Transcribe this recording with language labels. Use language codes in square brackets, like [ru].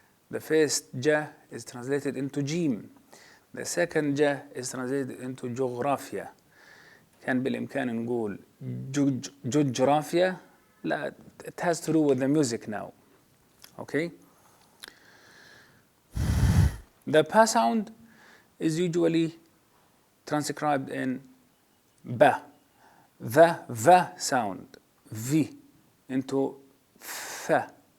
[en] The first ja is translated into jim. The second ja is translated into geographia. [ar] كان بالإمكان نقول جغرافيا. لا, [en] it has to do with the music now. Okay? The pa sound is usually transcribed in ba. The va sound, v, into fa.